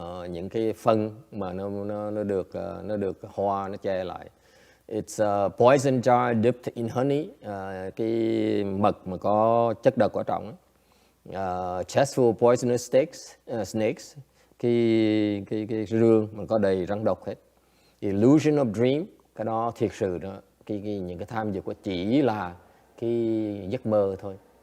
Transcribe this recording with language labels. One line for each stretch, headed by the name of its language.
Vietnamese: Những cái phân mà nó được hoa nó che lại.
English: It's a poison jar dipped in honey.
Vietnamese: Cái mật mà có chất độc ở trong.
English: Chest full of poisonous snakes.
Vietnamese: Cái rương mà có đầy rắn độc hết.
English: Illusion of dream.
Vietnamese: Cái đó thiệt sự đó. Những cái tham dục chỉ là cái giấc mơ thôi.